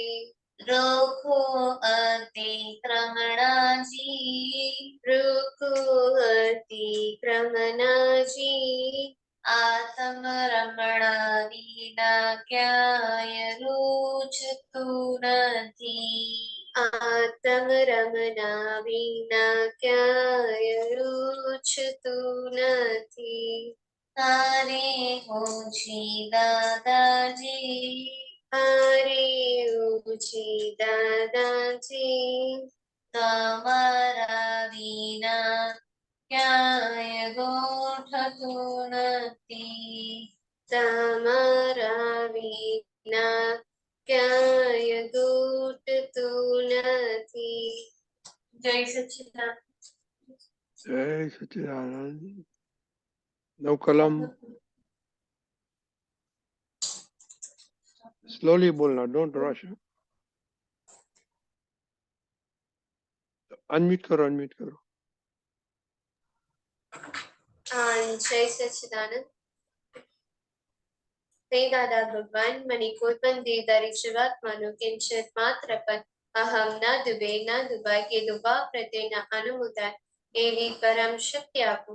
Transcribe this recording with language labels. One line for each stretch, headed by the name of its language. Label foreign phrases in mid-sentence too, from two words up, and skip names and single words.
Gujarati: રોખો અતિક્રમણાજી, રોખો અતિક્રમણાજી, આત્મ રમણા વિના ક્યાંય રૂચતું નથી, આત્મ રમણા વિના ક્યાંય રૂચતું નથી। હરે હો જી દાદાજી, હરે હો જી દાદાજી, તમારા વિના ક્યાંય ગોઠતું નથી, તમારા વિના ક્યાંય ગોઠતું નથી। જય સચ્ચિદાનંદ। જય સચ્ચિદાનંદ।
English: No kalam. Slowly bolna, don't rush.
Hindi: Unmute karo, unmute karo.
Gujarati: જય સચ્ચિદાનંદ। હે દાદા ભગવાન, મને કોઈ પણ દેહધારી જીવાત્માનો કિંચિત માત્ર પણ અહમ ન દુબે ન દુબાય કે દુબા પ્રત્યેના અનુમોદાય એવી પરમ શક્તિ આપો।